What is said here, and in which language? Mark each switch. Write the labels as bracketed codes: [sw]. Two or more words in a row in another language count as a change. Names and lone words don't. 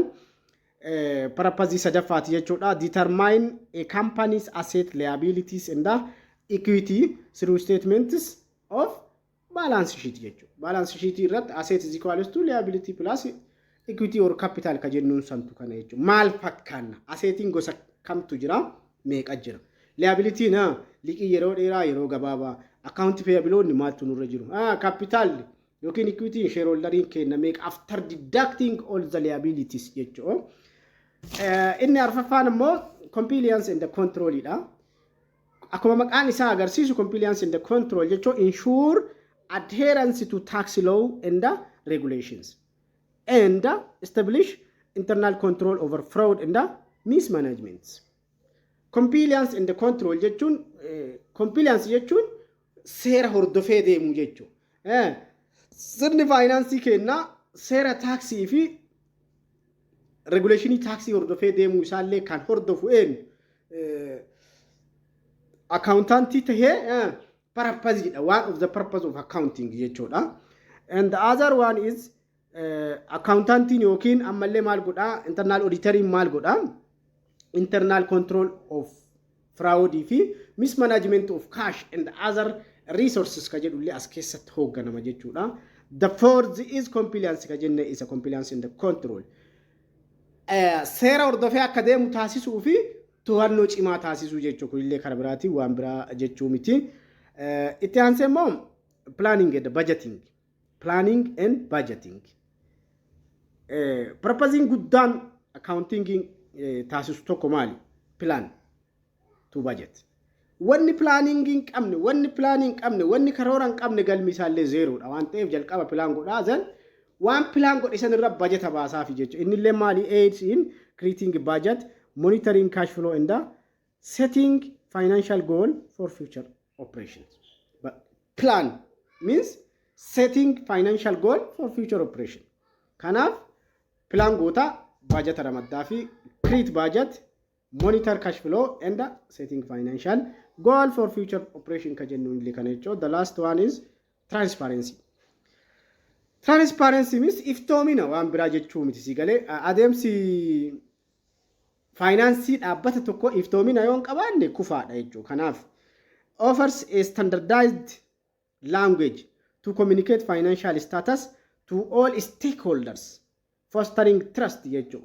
[om] Purpose sadaffaati jechuudha. [en] Determine a company's asset, liabilities and equity through statements of balance sheet jechuudha. Balance sheet irratti asset is equal to liability plus equity or capital [om] ka jennuun santu kana jechuudha. Maal fakkaanna? Assetiin gosa kamtu jira? Meeqa jira? Liability na liqii yeroo dheeraa yeroo gabaabaa [en] account payable [om] maaltu nurra jiru? [en] Capital yookiin equity [om] shareholderiin kenna meeqa [en] after deducting all the liabilities jechuudha. [om] Inni arfaffaan immoo [en] compliance and the control [om] dha. Akkuma maqaan isaa agarsiisu [en] compliance and the control jechuun ensure adherence to tax law and regulations and establish internal control over fraud and mismanagement. Compliance and the control [om] jechuun compliance jechuun seera hordofee deemu jechuudha. Sirni finance kenna seera taxi fi regulation taxi hordofee deemu isaallee kan hordofu accountant tahee purpose jedha. [en] One of the purpose of accounting jechuudha. And the other one is accountant [om] yookiin ammallee maal godha? Internal auditor maal godha? [en] Internal control of fraud fi mismanagement of cash and other resources [om] ka jedhullee as keessatti hoogganama jechuudha. [en] The fourth is compliance [om] ka jenne [en] is a compliance in the control. [om] Seera hordofee akka deemu taasisuu fi to'annoo cimaa taasisuu jechuudha. Kunillee karaa biraatiin waan biraa jechuu miti. Itti aansee immoo [en] planning and budgeting. Planning and budgeting. [om] Purposing guddaan accounting taasisu tokko maali? [en] Plan to budget. [om] Wanni planning hin qabne, wanni planning qabne, wanni karoora hin qabne galmi isaallee zeeroodha. Waan ta'eef jalqaba plan godhaa zan waan plan godhe san irra budget baasaa fi jechuudha. Innillee maali? [en] Aids in creating budget, monitoring cash flow and setting financial goal for future operations. But plan means setting financial goal for future operation. [om] Kanaaf plan goota budget ramaddaa fi [en] create budget, monitor cash flow and setting financial goal for future operation [om] ka jennu illee kana jechuudha. [en] The last one is transparency. Transparency means [om] iftoomina waan biraa jechuu miti si galee adeemsi finance dhaabbata tokko iftoomina yoon qabaanne kufaadha jechuudha. [en] Kanaaf offers a standardized language to communicate financial status to all stakeholders, fostering trust jechuudha.